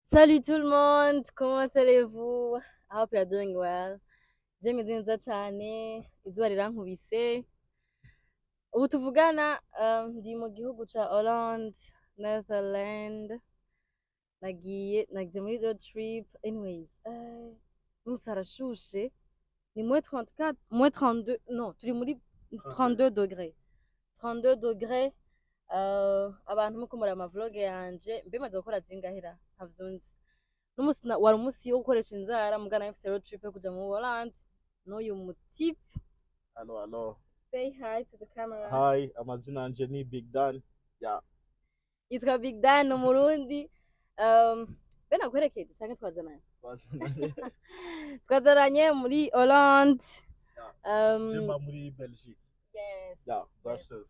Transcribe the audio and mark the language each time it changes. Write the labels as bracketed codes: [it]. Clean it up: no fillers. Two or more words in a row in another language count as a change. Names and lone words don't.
[fr] Salut tout le monde, comment allez-vous? [en] I hope you're doing well. [rn] Je meze neza cane, izuba rirankubise. Ubu tuvugana ndi mu gihugu ca Hollande, Netherland. Nagiye muri [en] road trip. [rn] Anyways, umunsi harashushe. [fr] Ni moins 34, moins 32, non, [rn] turi muri 32 degrés. [fr] 32 degrés. [rn] Abantu muko muri amavlog yanje, mbimaze gukora zingahera, ntavyunzi. Wari umusi wo gukoresha inzara mugana mfise [en] road trip [rn] yo kuja mu Hollande n'uyu mutipe. [en] Hello, hello. Say hi to the camera. Hi, [rn] amazina yanje ni Big Dan. [en] Yeah. [rn] Yitwa Big Dan, Umurundi. Be naguherekeje canke twazananye? Twazananye muri Hollande. Jemba muri Belgique. [en] Yes. Yeah, Brussels.